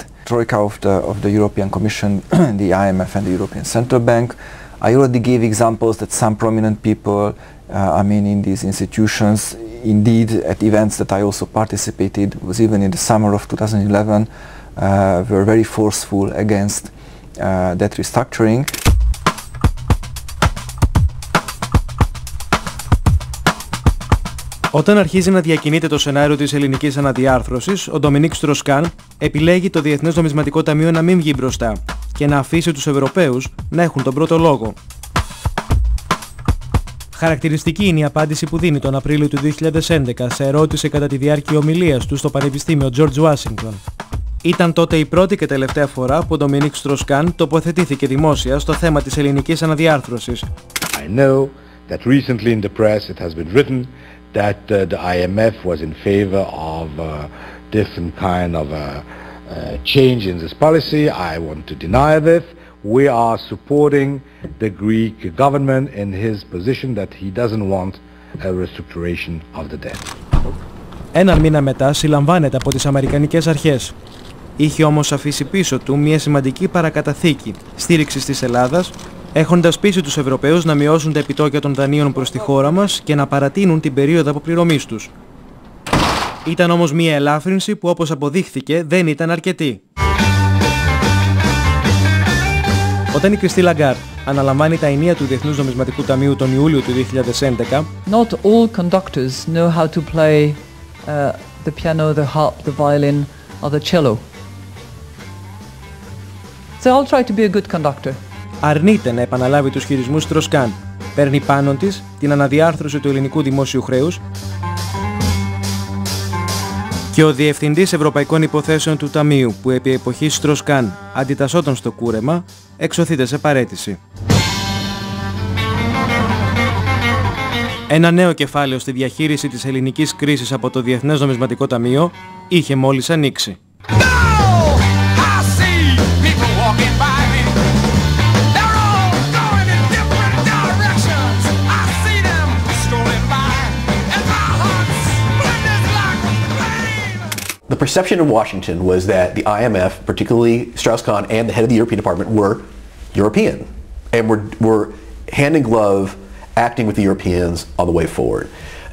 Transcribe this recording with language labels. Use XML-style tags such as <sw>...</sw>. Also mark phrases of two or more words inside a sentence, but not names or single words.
<en>Troika of the European Commission, the IMF and the European Central Bank. I already gave examples that some prominent people, in these institutions, indeed at events that I also participated, was even in the summer of 2011, were very forceful against debt restructuring.</en> <el>Όταν αρχίζει να διακινείται το σενάριο της ελληνικής αναδιάρθρωσης, ο Ντομινίκ Στρος-Καν επιλέγει το Διεθνές Νομισματικό Ταμείο να μην βγει μπροστά και να αφήσει τους Ευρωπαίους να έχουν τον πρώτο λόγο. Χαρακτηριστική είναι η απάντηση που δίνει τον Απρίλιο του 2011 σε ερώτηση κατά τη διάρκεια ομιλίας του στο Πανεπιστήμιο George Washington. Ήταν τότε η πρώτη και τελευταία φορά που ο Ντομινίκ Στρος-Καν τοποθετήθηκε δημόσια στο θέμα της ελληνικής αναδιάρθρωσης.</el> <en>I know that recently in the press it has been written that the IMF was in favor of different kind of change in this policy. I want to deny this. We are supporting the Greek government in his position that he doesn't want a restructuration of the debt.</en> <el>Έναν μήνα μετά συλλαμβάνεται από τις Αμερικανικές αρχές. Είχε όμως αφήσει πίσω του μια σημαντική παρακαταθήκη στήριξης της Ελλάδας, έχοντας πείσει τους Ευρωπαίους να μειώσουν τα επιτόκια των δανείων προς τη χώρα μας και να παρατείνουν την περίοδο αποπληρωμής τους. Ήταν όμως μια ελάφρυνση που, όπως αποδείχθηκε, δεν ήταν αρκετή. Όταν η Κριστίν Λαγκάρντ αναλαμβάνει τα ενία του Διεθνούς Νομισματικού Ταμείου τον Ιούλιο του 2011,</el> <en>Not all conductors know how to play the piano, the harp, the violin or the cello. So I'll try to be a good conductor.</en> <el>Αρνείται να επαναλάβει τους χειρισμούς Στρος-Καν. Παίρνει πάνω της την αναδιάρθρωση του ελληνικού δημόσιου χρέους και ο Διευθυντής Ευρωπαϊκών Υποθέσεων του Ταμείου, που επί εποχής Στρος-Καν αντιτασσόταν στο κούρεμα, εξωθείται σε παραίτηση. Ένα νέο κεφάλαιο στη διαχείριση της ελληνικής κρίσης από το Διεθνές Νομισματικό Ταμείο είχε μόλις ανοίξει.</el> <en>The perception in Washington was that the IMF, particularly Strauss-Kahn and the head of the European Department, were European and were hand in glove acting with the Europeans on the way forward.</en>